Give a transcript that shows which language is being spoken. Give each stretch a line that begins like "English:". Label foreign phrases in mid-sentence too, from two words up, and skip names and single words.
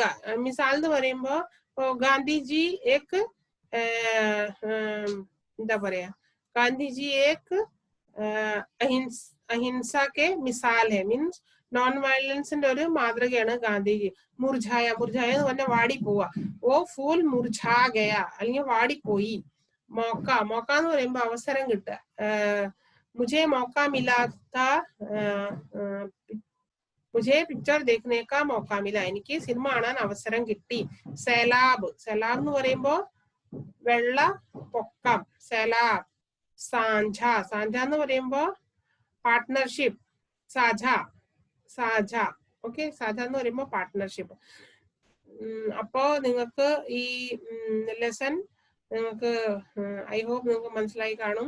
Malayalam: മിസാൽ എന്ന് പറയുമ്പോ ഗാന്ധിജി ഏക് എന്താ പറയാ, ഗാന്ധിജി
Hindi: एक अहिंसा के मिसाल है,
English: means non violence
Malayalam: ഒരു മാതൃകയാണ് ഗാന്ധിജി. മുർജായ, മുർജായ എന്ന് പറഞ്ഞാൽ വാടി പോവാ.
Hindi: वो फूल मुरझा गया,
Malayalam: അല്ലെങ്കിൽ വാടിപ്പോയി. മോക്ക, മോക്ക എന്ന് പറയുമ്പോ അവസരം കിട്ടുക.
Hindi: മുझे मौका मिला था, मुझे पिक्चर देखने का मौका मिला,
Malayalam: എനിക്ക് സിനിമ കാണാൻ അവസരം കിട്ടി. സേലാബ്, സേലാബ് എന്ന് പറയുമ്പോ വെള്ള പൊക്കം, സേലാബ്. സാഞ്ച, സാഞ്ച എന്ന് പറയുമ്പോ പാർട്ട്ണർഷിപ്പ്, സാझ, സാझ. ഓക്കെ, സാझ എന്ന് പറയുമ്പോ പാർട്ട്ണർഷിപ്പ്. അപ്പോ നിങ്ങൾക്ക് ഈ ലെസൺ നിങ്ങൾക്ക്
English: I hope
Malayalam: നിങ്ങൾക്ക് മനസ്സിലായി കാണും.